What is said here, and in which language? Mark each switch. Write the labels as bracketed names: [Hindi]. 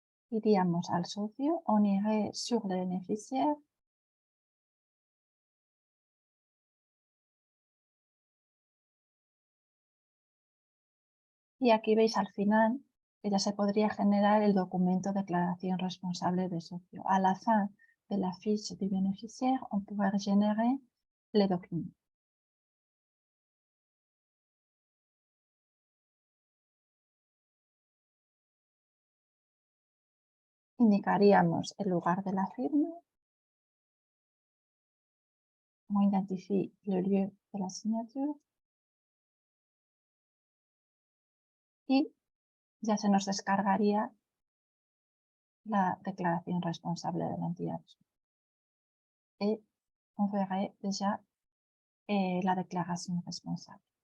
[Spanish] Iríamos al socio, [French] on irait sur le bénéficiaire. [Spanish] Y aquí veis al final que ya se podría generar el documento declaración responsable de socio. [French] A la fin de la fiche du bénéficiaire, on pourrait générer le document. [Spanish] Indicaríamos el lugar de la firma. [French] On identifie le lieu de la signature. [Spanish] Y ya se nos descargaría la declaración responsable de la entidad. [French] Et on verrait déjà la déclaration responsable.